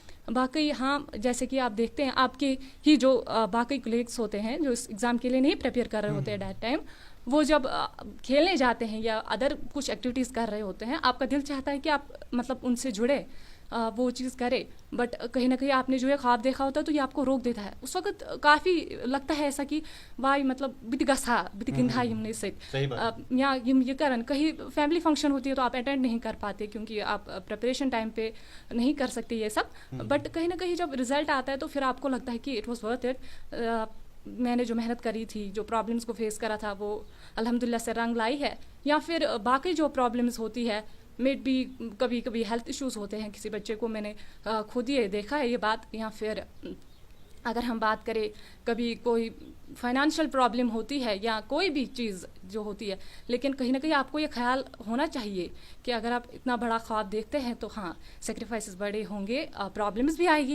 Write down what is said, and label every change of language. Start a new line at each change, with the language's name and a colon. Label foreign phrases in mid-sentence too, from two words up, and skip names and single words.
Urdu: باقی ہاں جیسے کہ آپ دیکھتے ہیں آپ کے ہی جو باقی کلیگس ہوتے ہیں جو اس ایگزام کے لیے نہیں پریپیئر کر رہے ہوتے ہیں
English: that time,
Urdu: وہ جب کھیلنے جاتے ہیں یا ادر کچھ ایکٹیویٹیز کر رہے ہوتے ہیں، آپ کا دل چاہتا ہے کہ آپ مطلب ان سے جڑے، وہ چیز کرے، بٹ کہیں نہ کہیں آپ نے جو ہے خواب دیکھا ہوتا ہے تو یہ آپ کو روک دیتا ہے. اس وقت کافی لگتا ہے ایسا کہ وائی مطلب
Kashmiri: بت گژھا بت گندھا یمنے سۭتۍ یا یم یہ کرن.
Urdu: کہیں
English: family function
Urdu: ہوتی ہے تو آپ اٹینڈ نہیں کر پاتے کیونکہ آپ
English: preparation time
Urdu: پہ نہیں کر سکتے یہ سب، بٹ کہیں نہ کہیں جب رزلٹ آتا ہے تو پھر آپ کو لگتا ہے کہ
English: it was worth it.
Urdu: میں نے جو محنت کری تھی، جو پرابلمس کو فیس کرا تھا، وہ الحمدللہ سے رنگ لائی ہے. یا پھر باقی جو پرابلمس ہوتی ہے، میٹ بھی کبھی کبھی
English: health issues
Urdu: ہوتے ہیں کسی بچے کو، میں نے خود ہی دیکھا ہے یہ بات. یا پھر اگر ہم بات کریں کبھی کوئی
English: financial problem
Urdu: ہوتی ہے یا کوئی بھی چیز جو ہوتی ہے، لیکن کہیں نہ کہیں آپ کو یہ خیال ہونا چاہیے کہ اگر آپ اتنا بڑا خواب دیکھتے ہیں تو ہاں سیکریفائسز بڑے ہوں گے، پرابلمس بھی آئے گی.